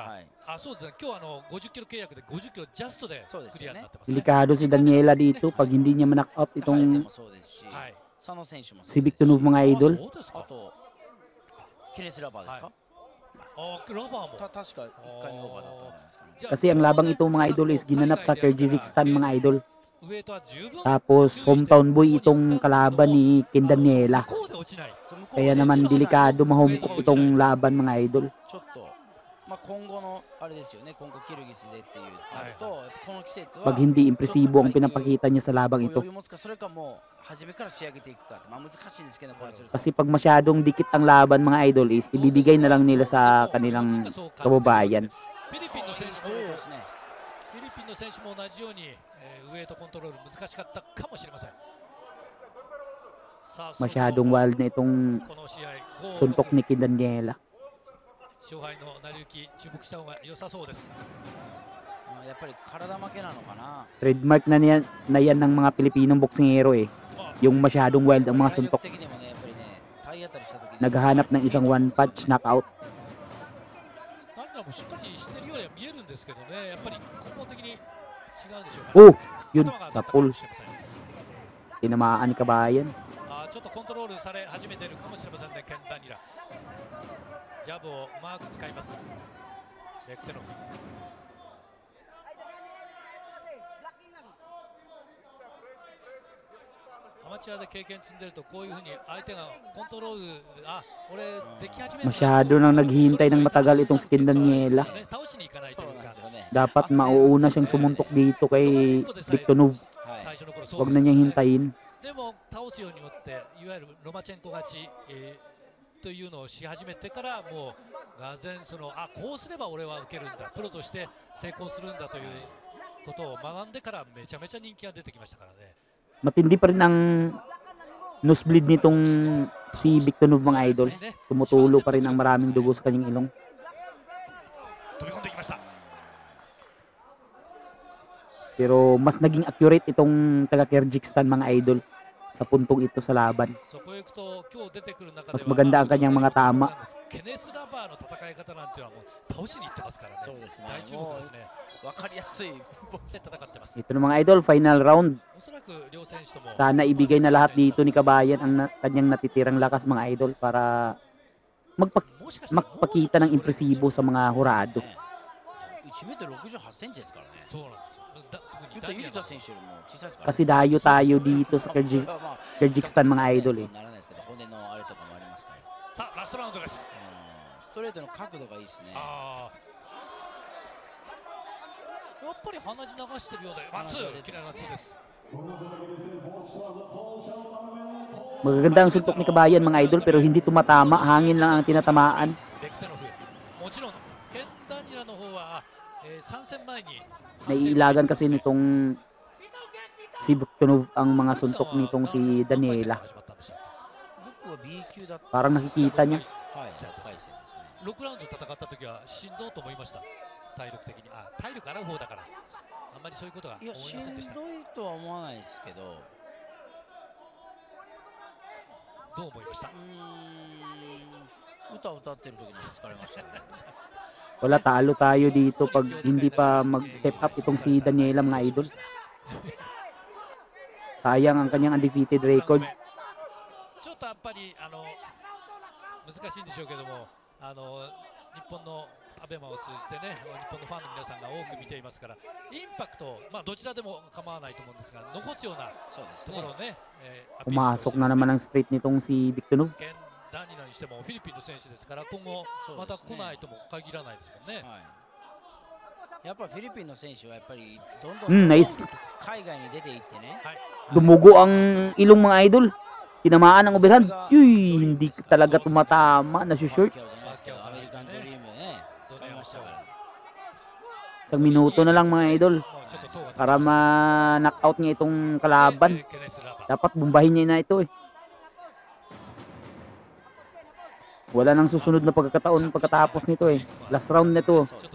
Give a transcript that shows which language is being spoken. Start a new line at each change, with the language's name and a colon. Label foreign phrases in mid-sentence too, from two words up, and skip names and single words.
Japanese: はい。あそうですね。今日50キロ契約で50キロジャストでそうですよねクリアになってますね。
Filipino: Delikado si Daniela dito pag hindi niya ma-knock out
Japanese: 彼で
Filipino: itong
Japanese: もそうですし、はい。佐野選手もそうですし、
Filipino: si Victonov mga
Japanese: あ
Filipino: idol.
Japanese: そうですか。あとケネス・ラバーですか、はラバーも。確か1回目オーバーだったんじゃないですかね。じゃあ
Filipino: Kasi ang labang ito mga idol is ginanap sa Kyrgyzstan mga idol.
Japanese: ウエイトは十分
Filipino: Tapos hometown boy itong kalaban ni Ken Daniela.
Japanese: こうで落ちない。
Filipino: Kaya naman delikado ma-homecom itong laban mga idol.
Japanese: ちょっと、まあ、今後のあれですよね、今後キルギスでっていうあると、やっぱこの季節は
Filipino: Pag hindi impresibo ang pinapakita niya sa labang
Japanese: 余
Filipino: ito.
Japanese: 裕持つか、それかもう初めから仕上げていくかって、まあ難しいんですけど、これすると
Filipino: Kasi pag masyadong dikit ang laban mga idol is ibibigay na lang nila sa kanilang kababayan.
Japanese: フィリピンの選手そうもですね。フィリピンの選手も同じように、ウエイトコントロール難しかったかもしれません。さあ、
Filipino: Masyadong wild na itong
Japanese: この試合、
Filipino: suntok ni Ken Daniela.
Japanese: 勝敗の成り行き注目した方が良さそうです。まあやっぱり体負けなのかな。
Filipino: Trademark na yan ng mga Pilipinong boksingero eh.
Japanese: まあ
Filipino: Yung masyadong wild ang mga
Japanese: 体力
Filipino: suntok.
Japanese: 的にもね、やっぱりね、体当たりした時に
Filipino: Naghahanap ng isang
English: one punch knockout.
Japanese: ダニラもしっかりしてるようには見えるんですけどね、やっぱり根本的に違うんでしょうか。
Filipino: Oh! Yun,
Japanese: 頭が
Filipino: sa
Japanese: 当たったかも
Filipino: pull.
Japanese: しれません。
Filipino: Tinamaan ni Kabayan.
Japanese: ちょっとコントロールされ始めているかもしれませんね、ケン・ダニラ。ジャブをうまく使います。ベクテノフ。アマチュアで経験積んでるとこういうふうに相手がコントロール俺でき始めるな
Filipino: Masyado nang naghihintay ng matagal itong si Ken Daniela.
Japanese: 倒しに行かないとそういうかなんですよね。
Filipino: Dapat mauuna siyang sumuntok dito kay Victonov.
Japanese: はい。最初の頃そう
Filipino: Huwag
Japanese: です
Filipino: na niyang hintayin.
Japanese: でも倒すようによっていわゆるロマチェンコ勝ち、というのをし始めてからもうがぜんこうすれば俺は受けるんだプロとして成功するんだということを学んでからめちゃめちゃ人気が出てきましたからね。
Filipino: Matindi pa rin ang nosebleed nitong si Victonov mga idol. Tumutulo pa rin ang maraming dugo sa kanyang ilong.
Japanese: 飛び込んでいきました。
Filipino: Pero mas naging accurate itong taga Kyrgyzstan mga idol sa puntong ito sa laban.
Japanese: そこへ行くと今日出てくる中では
Filipino: Mas maganda ang kanyang mga tama.
Japanese: ケネス・ラバーの戦い方なんていうのはもう倒しに行ってますからね。そうですね。大注目ですね。わかりやすい。ボクで戦ってます。
Filipino: Ito na mga idol,
English: final round.
Japanese: おそらく両選手とも
Filipino: Sana ibigay na lahat dito ni Kabayan ang kanyang natitirang lakas mga idol para
Japanese: もしかしたら
Filipino: magpakita ng impresibo sa mga hurado.
Japanese: 1m68 センチですからね。そうなんですよ。言うとゆりと選手よりも小さいですから。
Filipino: Kasi dayo tayo dito sa Kyrgyzstan mga idol eh.
Japanese: ならないですけど骨のあれとかもありますから。さあラストラウンドです。ストレートの角度がいいですね。やっぱり鼻血流してるようで、ワンツー、キラワンツーです。
Filipino: Magaganda ang suntok ni Kabayan mga idol pero hindi tumatama, hangin lang ang tinatamaan.
Japanese: ベクテノフ、もちろんケンダニラの方は、参戦前に
Filipino: Naiilagan kasi nitong si Bektenov ang mga suntok nitong si Daniela.
Japanese: 僕は B 級だった。
Filipino: Parang nakikita niya.
Japanese: はい、高い線ですね。 6ラウンド戦った時はしんどいと思いました。体力的に、体力ある方だからあんまりそういうことは思いませんでした。しんどいとは思わないですけど、どう思いました？歌を歌ってる時に疲れましたね。
Filipino: Wala, talo tayo dito pag hindi pa mag-step up itong si Daniela mga idol. Sayang ang kanyang
English: undefeated record.
Japanese: ちょっとやっぱり難しいんでしょうけども、日本のアベマを通じてね、日本のファンの皆さんが多く見ていますから、インパクト、どちらでも構わないと思うんですが、残すようなところをね、
Filipino: Pumasok na naman ang straight nitong si Bektenov.
Japanese: ダニラにしてもフィリピンの選手ですから、今後また来ないとも限らないですもんね。やっぱりフィリピンの選手はやっぱりどんどん
Filipino: Nice.
Japanese: 海外に出ていってね。
Filipino: Dumugo ang ilong mga idol. Tinamaan ang overhand. Uy, hindi talaga tumatama. Nasushoot.
Japanese: アメリカンドリームね、使いましたから。
Filipino: Isang minuto na lang mga idol para ma-knockout niya itong kalaban. Dapat bumbahin niya na ito eh. Wala nang susunod na pagkakataon pagkatapos nito eh.
English: Last round
Filipino: na ito.